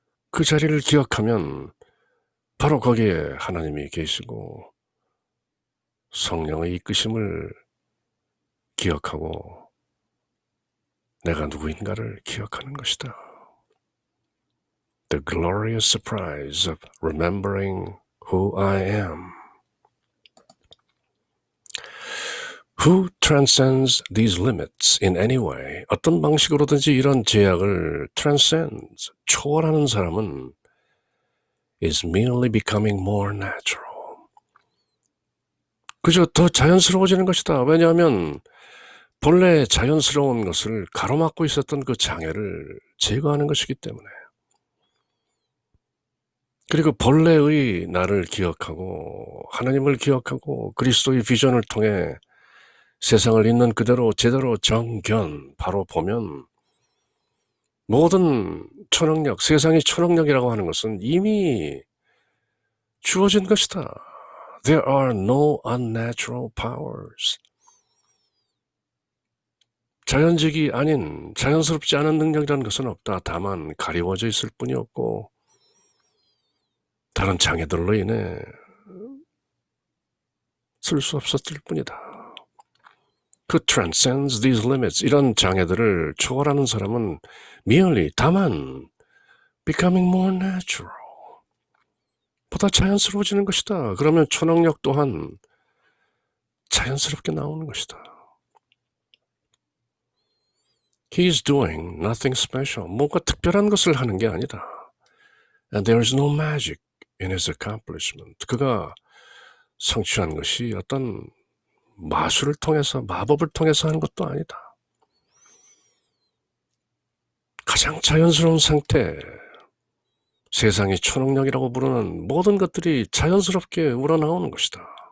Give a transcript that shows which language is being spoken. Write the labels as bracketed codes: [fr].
[ko] 그 자리를 기억하면 바로 거기에 하나님이 계시고 성령의 이끄심을 기억하고 내가 누구인가를 기억하는 것이다. [en] The glorious surprise of remembering who I am. Who transcends these limits in any way? [ko] 어떤 방식으로든지 이런 제약을 transcends, 초월하는 사람은 [en] is merely becoming more natural. [ko] 그저 더 자연스러워지는 것이다. 왜냐하면 본래 자연스러운 것을 가로막고 있었던 그 장애를 제거하는 것이기 때문에. 그리고 본래의 나를 기억하고 하나님을 기억하고 그리스도의 비전을 통해 세상을 있는 그대로 제대로 정견 바로 보면 모든 초능력, 세상이 초능력이라고 하는 것은 이미 주어진 것이다. [en] There are no unnatural powers. [ko] 자연적이 아닌, 자연스럽지 않은 능력이라는 것은 없다. 다만 가리워져 있을 뿐이었고 다른 장애들로 인해 쓸 수 없었을 뿐이다. 그 [en] transcends these limits, [ko] 이런 장애들을 초월하는 사람은 merely, 다만 [en] becoming more natural, [ko] 보다 자연스러워지는 것이다. 그러면 초능력 또한 자연스럽게 나오는 것이다. [en] He is doing nothing special. [ko] 뭔가 특별한 것을 하는 게 아니다. [en] And there is no magic in his accomplishment. [ko] 그가 성취한 것이 어떤 마술을 통해서, 마법을 통해서 하는 것도 아니다. 가장 자연스러운 상태, 세상이 초능력이라고 부르는 모든 것들이 자연스럽게 우러나오는 것이다.